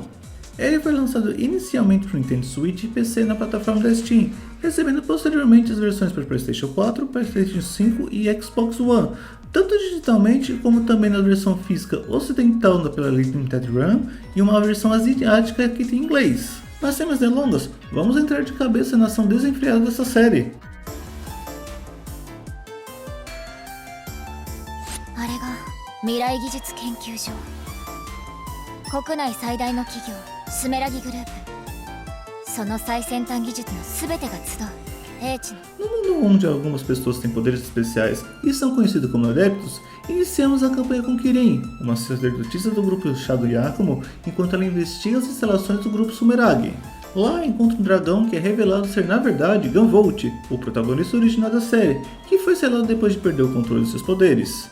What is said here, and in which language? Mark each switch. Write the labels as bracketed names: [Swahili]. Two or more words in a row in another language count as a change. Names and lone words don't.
[Portuguese] Ele foi lançado inicialmente para o Nintendo Switch e PC na plataforma da Steam, recebendo posteriormente as versões para PlayStation 4, PlayStation 5 e Xbox One, tanto digitalmente como também na versão física ocidental pela Limited Run e uma versão asiática que tem inglês. Mas sem mais delongas, vamos entrar de cabeça na ação desenfreada dessa série. [Japanese] あれが未来技術研究所国内最大の企業スメラギグループその最先端技術の全てが集う英知の [Portuguese] No mundo onde algumas pessoas têm poderes especiais e são conhecidos como adeptos, iniciamos a campanha com Kirin, uma sacerdotisa do grupo Shadow Yakumo, enquanto ela investiga as instalações do grupo Sumeragi. Lá encontra um dragão que é revelado ser na verdade Gunvolt, o protagonista original da série, que foi selado depois de perder o controle de seus poderes.